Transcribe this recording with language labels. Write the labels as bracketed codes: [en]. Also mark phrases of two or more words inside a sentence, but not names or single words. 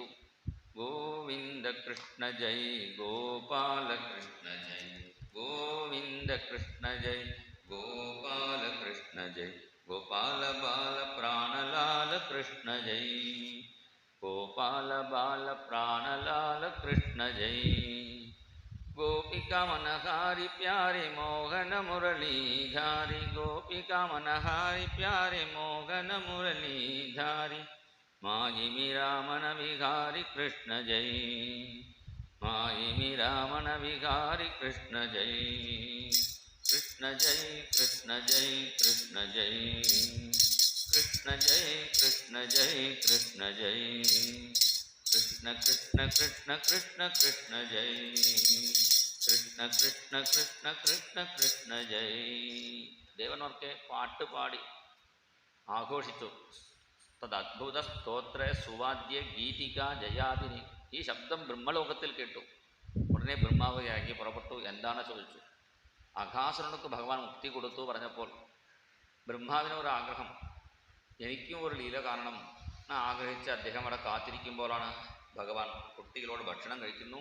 [hi] गोविंद कृष्ण जय गोपाल कृष्ण जय, गोविंद कृष्ण जय गोपाल कृष्ण जय, गोपाल बाल प्राणलाल कृष्ण जय, गोपाल बाल प्राणलाल कृष्ण जय. गोपिका मनहारी प्यारे मोहन मुरलीधारी, गोपिका मनहारी प्यारे मोहन मुरलीधारी, माहिमी रामन विहारी कृष्ण जय, माहिमी रामन विहारी कृष्ण जय, कृष्ण जय कृष्ण जय कृष्ण जय, कृष्ण जय कृष्ण जय कृष्ण जय, कृष्ण कृष्ण कृष्ण कृष्ण कृष्ण जय, कृष्ण कृष्ण कृष्ण कृष्ण कृष्ण जय. [ml] ദേവന്മാർക്ക് പാട്ടുപാടി ആഘോഷിച്ചു. [sa] തദ്ഭുത സ്തോത്ര സുവാദ്യ ഗീതിക ജയാദിനി. [ml] ഈ ശബ്ദം ബ്രഹ്മലോകത്തിൽ കേട്ടു. ഉടനെ ബ്രഹ്മാവ് ഇറങ്ങി പുറപ്പെട്ടു. എന്താണ് ചോദിച്ചു. അഘാസുരനുക്ക് ഭഗവാൻ മുക്തി കൊടുത്തു പറഞ്ഞപ്പോൾ ബ്രഹ്മാവിനൊരു ആഗ്രഹം, എനിക്കും ഒരു ലീല കാണണം എന്ന് ആഗ്രഹിച്ച് അദ്ദേഹം അവിടെ കാത്തിരിക്കുമ്പോഴാണ് ഭഗവാൻ കുട്ടികളോട് ഭക്ഷണം കഴിക്കുന്നു.